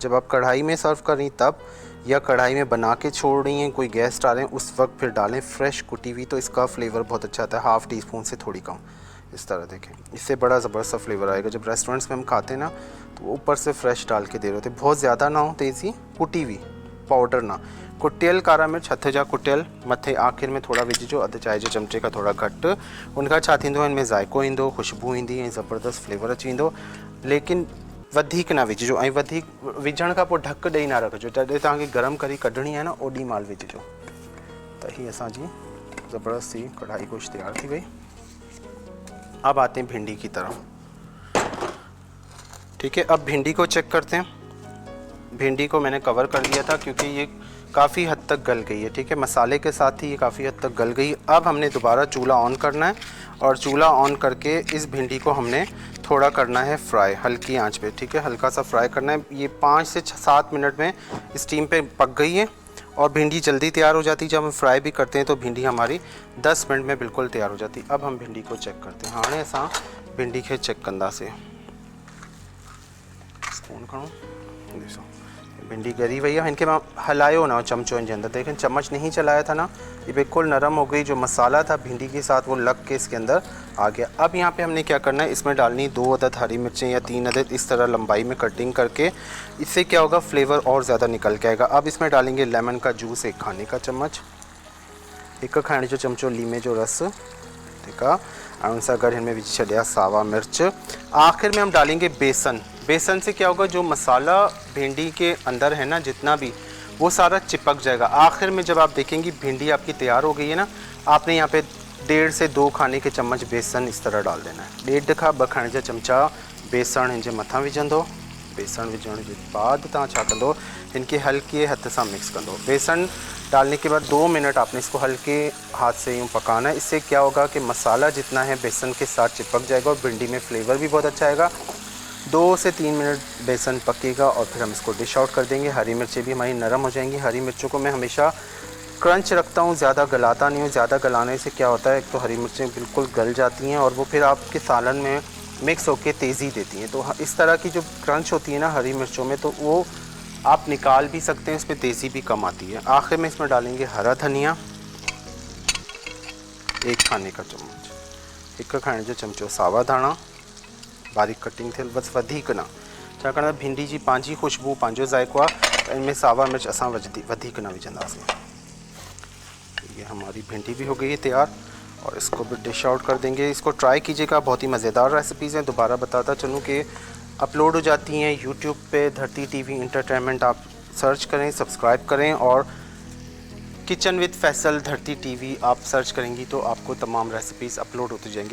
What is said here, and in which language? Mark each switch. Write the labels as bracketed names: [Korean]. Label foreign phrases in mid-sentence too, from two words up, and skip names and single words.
[Urdu] جب آپ کڑاہی میں سرو کر رہی تب، یا کڑاہی میں بنا کے چھوڑ رہی ہیں، کوئی گیسٹ آ رہے ہیں اس وقت پھر ڈالیں فریش کٹی ہوئی، تو اس کا فلیور بہت اچھا آتا ہے. ½ ٹی اسپون سے تھوڑی کم اس طرح دیکھیں، اس سے بڑا زبردست فلیور آئے گا. جب ریسٹورنٹس میں ہم کھاتے ہیں نا تو وہ اوپر سے فریش ڈال کے دے رہے ہوتے، بہت زیادہ نہ ہو تیزی، کٹی ہوئی پاؤڈر نا. [Sindhi] कुटियल कारा मिर्च हथ जा कुटियल मथे आखिर में थोड़ा विझिजो, अधु चाय जे चमचे का थोड़ा घटि। उनखां छा थींदो, इनमें ज़ाइको ईंदो, ख़ुशबू ईंदी ऐं ज़बरदस्त फ्लेवर अची वेंदो। लेकिन वधीक ना विझिजो, ऐं वधीक विझण खां पोइ ढक ॾेई ना रखिजो, जॾहिं तव्हांखे गरम करी कढणी आहे न ओॾी महिल विझिजो। त ही असांजी ज़बरदस्त सी कढ़ाई गोश्त तैयार थी गई। [Urdu] اب آتے ہیں بھنڈی کی طرف، ٹھیک ہے. اب بھنڈی کو چیک کرتے ہیں. بھنڈی کو میں نے کور کر دیا تھا کیونکہ یہ کافی حد تک گل گئی ہے، ٹھیک ہے. مصالحے کے ساتھ ہی یہ کافی حد تک گل گئی۔ اب ہم نے دوبارہ چولہا آن کرنا ہے اور چولہا آن کر کے اس بھنڈی کو ہم نے تھوڑا کرنا ہے فرائی، ہلکی آنچ پہ، ٹھیک ہے. ہلکا سا فرائی کرنا ہے. یہ 5 سے 7 منٹ میں اسٹیم پہ پک گئی ہے اور بھنڈی جلدی تیار ہو جاتی ہے. جب ہم فرائی بھی کرتے ہیں تو بھنڈی ہماری 10 منٹ میں بالکل تیار ہو جاتی ہے. اب ہم بھنڈی کو چیک کرتے ہیں. [Sindhi] हाणे असां भिंडी खे चेक कंदासीं। स्पून खणो, ॾिसो भिंडी ॻरी वही है। इनके मैं हलायो ना चमचो इनके अंदर, [Urdu] دیکھیں چمچ نہیں چلایا تھا نا، یہ بالکل نرم ہو گئی. جو مصالحہ تھا بھنڈی کے ساتھ وہ لگ کے اس کے اندر آ گیا. اب یہاں پہ ہم نے کیا کرنا ہے، اس میں ڈالنی 2 عدد ہری مرچیں یا 3 عدد اس طرح لمبائی میں کٹنگ کر کے. اس سے کیا ہوگا، فلیور اور زیادہ نکل کے آئے گا۔ اب اس میں ڈالیں گے لیمن کا جوس 1 کھانے کا چمچ, [Sindhi] 1 खाने जो चमचो लीमे जो रस, [Urdu] ٹھیک ہے. [Sindhi] और उनसे अगर इनमें विझी छॾिया सावा मिर्च। [Urdu] آخر میں ہم ڈالیں گے بیسن۔ بیسن سے کیا ہوگا، جو مصالحہ بھنڈی کے اندر ہے نا جتنا بھی، وہ سارا چپک جائے گا. آخر میں جب آپ دیکھیں گی بھنڈی آپ کی تیار ہو گئی ہے نا، آپ نے یہاں پہ 1.5 سے 2 کھانے کے چمچ بیسن اس طرح ڈال دینا ہے. [Sindhi] 1.5 खां 2 खाने जा चमचा बेसन इनके मथा विझंदो। बेसन विझण के बाद तव्हां छा कंदो, इनके हल्के हथ से मिक्स कंदो। [Urdu] بیسن ڈالنے کے بعد 2 منٹ آپ نے اس کو ہلکے ہاتھ سے یوں پکانا ہے. اس سے کیا ہوگا کہ مصالحہ جتنا ہے بیسن کے ساتھ چپک جائے گا اور بھنڈی میں فلیور بھی بہت اچھا آئے گا. 2 سے 3 منٹ بیسن پکے گا اور پھر ہم اس کو [English] dish out [Urdu] کر دیں گے. ہری مرچیں بھی ہماری نرم ہو جائیں گی۔ ہری مرچوں کو میں ہمیشہ کرنچ رکھتا ہوں، زیادہ گلاتا نہیں ہوں. زیادہ گلانے سے کیا ہوتا ہے، ایک تو ہری مرچیں بالکل گل جاتی ہیں اور وہ پھر آپ کے سالن میں مکس ہو کر تیزی دیتی ہیں. تو اس طرح کی جو کرنچ ہوتی ہے نا ہری مرچوں میں، تو وہ آپ نکال بھی سکتے ہیں، اس میں تیزی بھی کم آتی ہے. آخر میں اس میں ڈالیں گے ہرا دھنیا 1 کھانے کا چمچ, [Sindhi] 1 खाने जो चमचो सावा धाणा बारीक कटिंग थे, बस वधीक ना, छाकाणि भिंडी जी पंहिंजी ख़ुशबू पंहिंजो ज़ाइको आहे, तो इनमें सावा मिर्च असां वधीक ना विझंदासीं। [Urdu] یہ ہماری بھنڈی بھی ہو گئی ہے تیار اور اس کو بھی [English] dish out [Urdu] کر دیں گے. اس کو ٹرائی کیجیے گا، بہت ہی مزیدار ریسیپیز ہیں۔ دوبارہ بتاتا چلوں کہ اپلوڈ ہو جاتی ہیں یوٹیوب پہ، دھرتی ٹی وی انٹرٹینمنٹ آپ سرچ کریں، سبسکرائب کریں، اور کچن ود فیصل دھرتی ٹی وی آپ سرچ کریں گی تو آپ کو تمام ریسیپیز اپلوڈ ہوتی جائیں گی.